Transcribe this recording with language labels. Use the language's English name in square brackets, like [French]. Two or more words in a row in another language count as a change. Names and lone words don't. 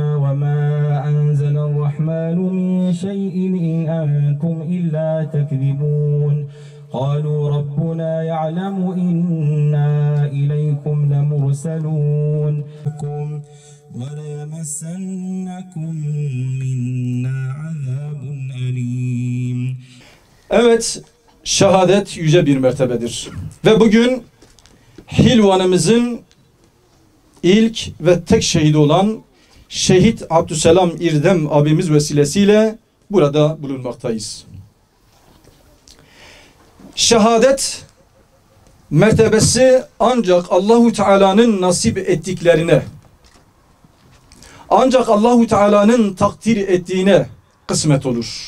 [Arabic] وما أنزل الرحمن من شيء إن أنتم إلا تكذبون قالوا ربنا يعلم إنا إليكم لمرسلون وليمسنكم منا عذاب أليم. [Turkish] Evet, şehadet yüce bir mertebedir. Ve bugün Hilvan'ımızın ilk ve tek şehidi olan Şehit Abdüselam İrdem abimiz vesilesiyle burada bulunmaktayız. Şehadet mertebesi ancak Allahu Teala'nın nasip ettiklerine, ancak Allahu Teala'nın takdir ettiğine kısmet olur.